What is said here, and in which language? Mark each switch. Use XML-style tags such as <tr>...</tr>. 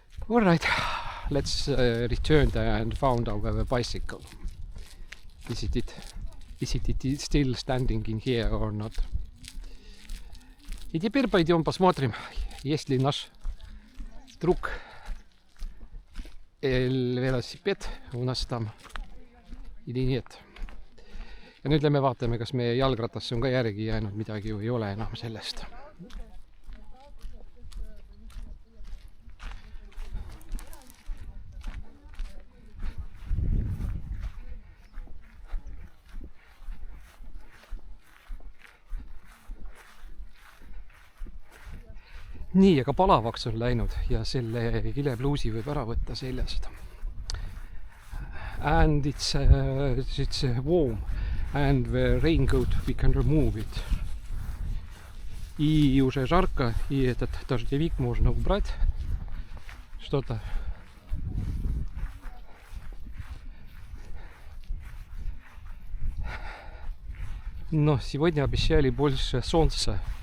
<en>All right, let's return and found our bicycle. Is it still standing in here or not?</en> <ru>И теперь пойдем посмотрим, есть ли наш друг велосипед у нас там или нет.</ru> <et>Ja nüüd lähme vaatame, kas meie jalgratasse on ka järgi jäänud, midagi ju ei ole enam sellest. Nii, aga palavaks on läinud ja selle kilepluusi võib ära võtta seljast.</et> <en>And it's warm and the raincoat we can remove it.</en> <ru>И уже жарко, и этот дождевик можно убрать. Что-то. Но сегодня обещали больше солнца.</ru>